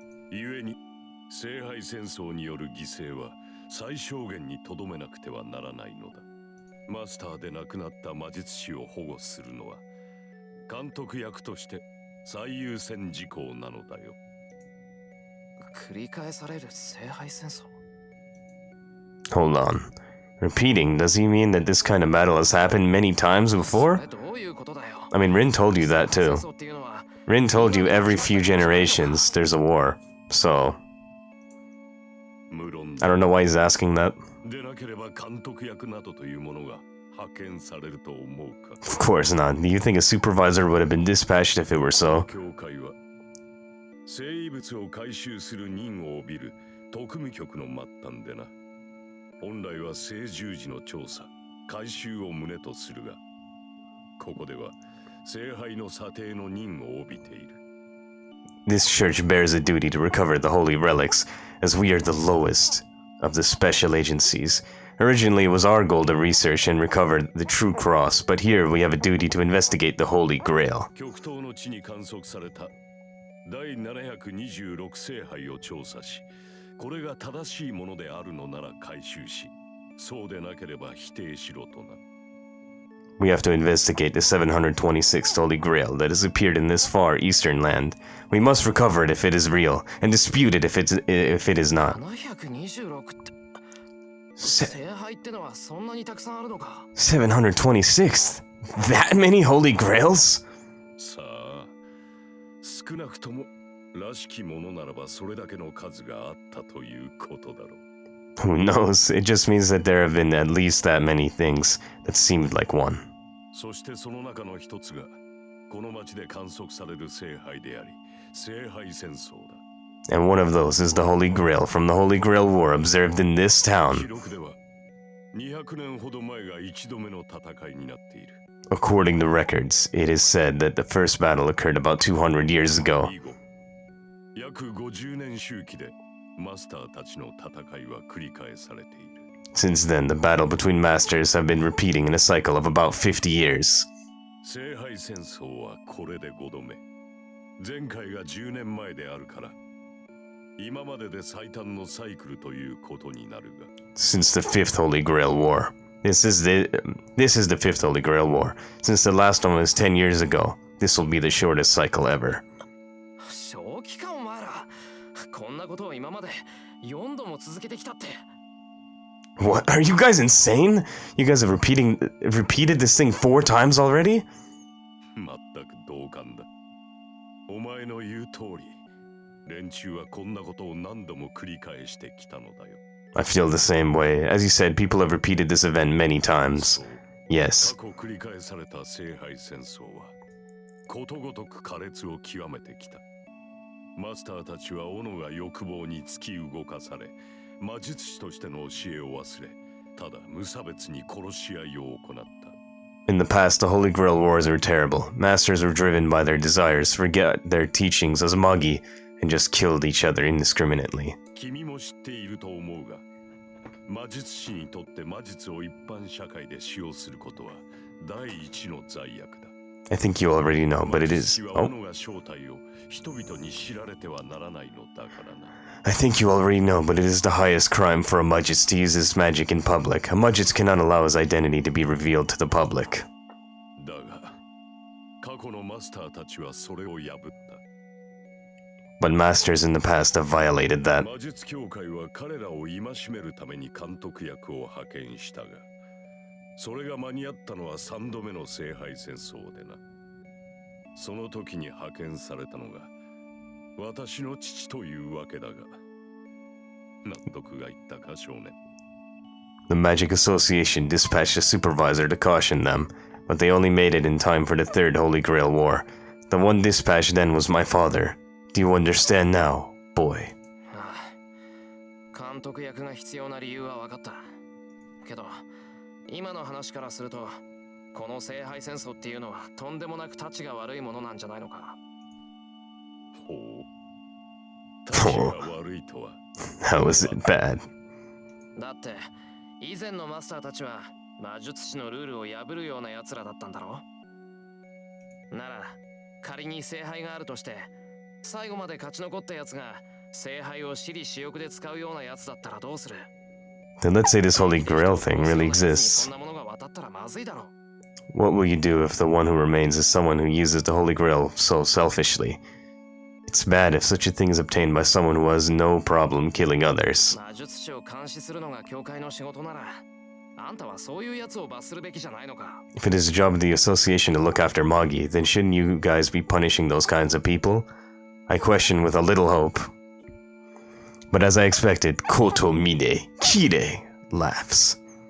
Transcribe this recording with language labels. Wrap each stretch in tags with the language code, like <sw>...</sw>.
<ja>故に聖杯戦争による犠牲は最小限にとどめなくてはならないのだ。マスターで亡くなった魔術師を保護するのは監督役として最優先事項なのだよ。繰り返される聖杯戦争。</ja> <en>Hold on. Repeating, does he mean that this kind of battle has happened many times before?</en> <ja>どういうことだよ。</ja> <en>I mean, Rin told you that too.</en> <ja>戦争っていうのは</ja> <en>Rin told you every few generations there's a war. So,</en> <ja>無論</ja> <en>I don't know why he's asking that.</en> <ja>でなければ監督役などというものが派遣されると思うか。</ja> <en>Of course not. Do you think a supervisor would have been dispatched if it were so?</en> <ja>教会は生異物を回収する任を帯びる特務局の末端でな。本来は聖十字の調査、回収を旨とするが、ここでは聖杯の査定の任を帯びている。</ja> <en>This church bears a duty to recover the holy relics, as we are the lowest of the special agencies. Originally, it was our goal to research and recover the true cross, but here we have a duty to investigate the Holy Grail.</en> <ja>極東の地に観測された第726聖杯を調査し、これが正しいものであるのなら回収し、そうでなければ否定しろとな。</ja> <en>We have to investigate the 726th Holy Grail that has appeared in this far eastern land. We must recover it if it is real, and dispute it if it is not.</en> <ja>726って聖杯ってのはそんなにたくさんあるのか</ja> <en>726th? That many Holy Grails?</en> <ja>さあ、少なくともらしきものならばそれだけの数があったということだろう。</ja> <en>Who knows? It just means that there have been at least that many things that seemed like one.</en> <ja>そしてその中の一つがこの町で観測される聖杯であり、聖杯戦争だ。</ja> <en>And one of those is the Holy Grail from the Holy Grail War observed in this</en> <ja>記</ja> <en>town.</en> <ja>録では200年ほど前が一度目の戦いになっている。</ja> <en>According to records, it is said that the first battle occurred about 200 years ago.</en> <ja>以後、約50年周期でマスターたちの戦いは繰り返されている。</ja> <en>Since then, the battle between masters have been repeating in a cycle of about 50 years.</en> <ja>聖杯戦争はこれで5度目。前回が10年前であるから、今までで最短のサイクルということになるが。</ja> <en>Since the fifth Holy Grail War. This is the fifth Holy Grail War. Since the last one was 10 years ago, this will be the shortest cycle ever.</en> <ja>正気かお前ら。こんなことを今まで4度も続けてきたって。</ja> <en>What? Are you guys insane? You guys have repeated this thing 4 times already?</en> <ja>全く同感だ。お前の言う通り、連中はこんなことを何度も繰り返してきたのだよ。</ja> <en>I feel the same way. As you said, people have repeated this event many times.</en> <ja>そう</ja> <en>Yes.</en> <ja>過去繰り返された聖杯戦争はことごとく苛烈を極めてきた。マスターたちは斧が欲望に突き動かされ、魔術師としての教えを忘れ、ただ無差別に殺し合いを行った。</ja> <en>In the past, the Holy Grail Wars were terrible. Masters were driven by their desires, forget their teachings as magi, and just killed each other indiscriminately.</en> <ja>君も知っていると思うが、魔術師にとって魔術を一般社会で使用することは第一の罪悪だ。</ja> <en>I think you already know, but it</en> <ja>魔術師は</ja> <en>Oh,</en> <ja>斧が正体を人々に知られてはならないのだからな。</ja> <en>I think you already know, but it is the highest crime for a Mudgets to use his magic in public. A Mudgets cannot allow his identity to be revealed to the public.</en> <ja>だが、過去のマスターたちはそれを破った。</ja> <en>But masters in the past have violated that.</en> <ja>魔術協会は彼らを戒めるために監督役を派遣したが、それが間に合ったのは3度目の聖杯戦争でな。その時に派遣されたのが私の父というわけだが、納得がいったか少年。</ja> <en>The Magic Association dispatched a supervisor to caution them, but they only made it in time for the Third Holy Grail War. The one dispatched then was my father. Do you understand now, boy?</en> <ja>ああ、監督役が必要な理由は分かった。けど、今の話からすると、この聖杯戦争っていうのはとんでもなくタチが悪いものなんじゃないのか。ほう。タチが悪いとは。</ja> <en>How is it bad?</en> <ja>だって、以前のマスターたちは魔術師のルールを破るような奴らだったんだろ。なら、仮に聖杯があるとして、最後まで勝ち残った奴が聖杯を私利私欲で使うような奴だったらどうする？</ja> <en>Then let's say this Holy Grail thing really exists.</en> <ja>そんなものが渡ったらまずいだろ。</ja> <en>What will you do if the one who remains is someone who uses the Holy Grail so selfishly? It's bad if such a thing is obtained by someone who has no problem killing others.</en> <ja>魔術師を監視するのが教会の仕事なら、あんたはそういう奴を罰するべきじゃないのか。</ja> <en>If it is the job of the association to look after Magi, then shouldn't you guys be punishing those kinds of people? I question with a little hope. But as I expected, Kotomine Kirei laughs.</en>